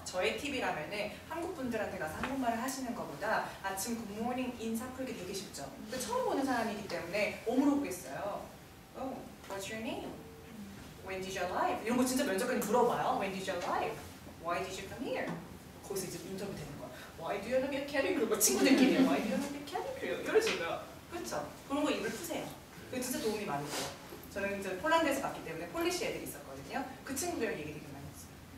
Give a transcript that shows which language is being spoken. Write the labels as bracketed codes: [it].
[ko] 저의 팁이라면은 한국 분들한테 가서 한국말을 하시는 것보다 아침 굿모닝 인사 풀기 되게 쉽죠. 근데 처음 보는 사람이기 때문에 물어보겠어요. [en] What's your name? When did you arrive? [ko] 이런 거 진짜 면접관이 물어봐요. [en] When did you arrive? Why did you come here? [ko] 거기서 이제 인터뷰 되는 거야. [en] Why do you have a cabin crew? [ko] 친구들끼리 [en] Why do you have a cabin crew? [ko] 이런 식으로. 그렇죠? 그런 거 입을 푸세요. 그게 진짜 도움이 많이 돼요. 저는 이제 폴란드에서 봤기 때문에 폴리시 애들이 있었거든요. 그 친구들이랑 얘기 되게 많이 했어요.